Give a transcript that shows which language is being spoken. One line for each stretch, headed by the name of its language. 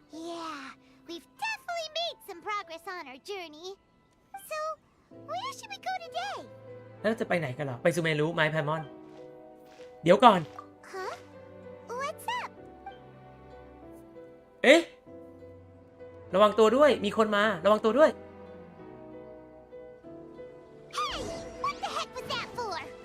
English: Yeah, we've definitely made some progress on our journey. So, where should we go today?
Thai: แล้วจะไปไหนกันเหรอไปซูเมรุไมค์แพมอนเดี๋ยวก่อน
English: Huh? What's up?
Thai: เอ๊ะระวังตัวด้วยมีคนมาระวังตัวด้วย
English: Hey, what the heck was that for?